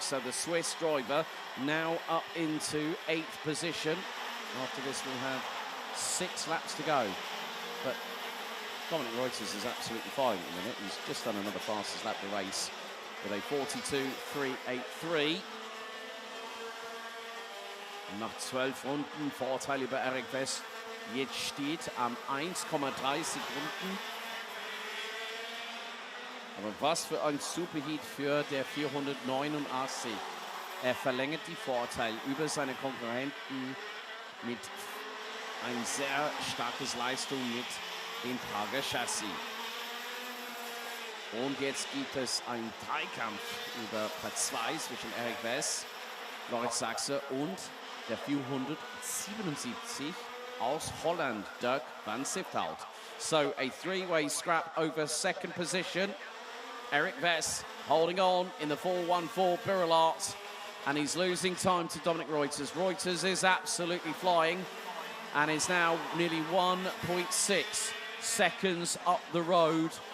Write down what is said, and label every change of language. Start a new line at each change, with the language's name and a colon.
English: So the Swiss driver now up into 8th position. After this, we'll have 6 laps to go. But Dominic Reuters is absolutely fine at the minute. He's just done another fastest lap of the race with a 42.383.
German: Nach 12 Runden Vorteil über Eric West. Jetzt steht am 1,3 Sekunden. Aber was für ein Superheat für der 489. Er verlängert die Vorteil über seine Konkurrenten mit ein sehr starkes Leistung mit dem Prager Chassis. Und jetzt gibt es einen Dreikampf über Platz 2 zwischen Eric West, Lawrence Sachse und der 477 aus Holland, Dirk van Sifthout.
English: So a three-way scrap over second position. Eric West holding on in the 414 Birillard, and he's losing time to Dominic Reuters. Reuters is absolutely flying and is now nearly 1.6 seconds up the road.